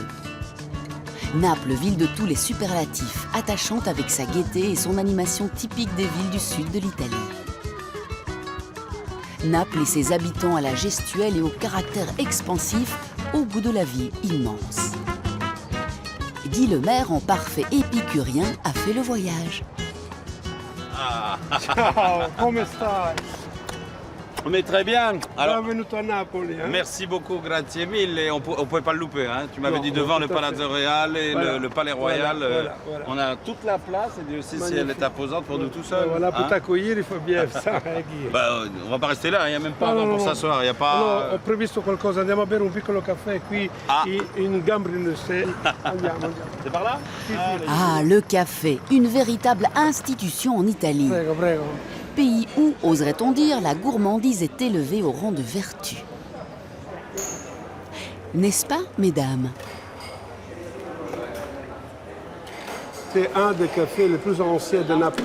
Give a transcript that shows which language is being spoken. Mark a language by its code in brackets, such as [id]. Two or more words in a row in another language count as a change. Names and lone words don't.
[fr] Naples, ville de tous les superlatifs, attachante avec sa gaieté et son animation typique des villes du sud de l'Italie. Naples et ses habitants à la gestuelle et au caractère expansif, au goût de la vie immense. Guy Lemaire, en parfait épicurien, a fait le voyage. [it] Ciao, come stai? [fr] Mais très bien. Alors, [it] Benvenuto a Napoli. [fr] merci beaucoup, [it] grazie mille. [fr] Et on ne pouvait pas le louper. Hein. Tu m'avais Non, dit devant tout le à Palazzo fait. Real et Voilà. le Palais Royal. Voilà. On a toute la place et Dieu sait si elle Magnifique. est imposante pour nous tout seuls. Voilà, pour hein. t'accueillir, il faut bien ça, Guy. Bah, on va pas rester là, il n'y a même pas [it] No, [fr] avant [it] no, [fr] pour [it] no. [fr] s'asseoir. Il n'y a [it] No, [fr] pas. [it] ho previsto qualcosa, andiamo a bere un piccolo caffè qui [fr] Ah. [it] in Gambrinus. Andiamo. [fr] C'est par là Allez. Ah, le café, une véritable institution en Italie. [it] Prego, prego. [fr] Pays où, oserait-on dire, la gourmandise est élevée au rang de vertu. N'est-ce pas, mesdames? C'est un des cafés les plus anciens de Naples.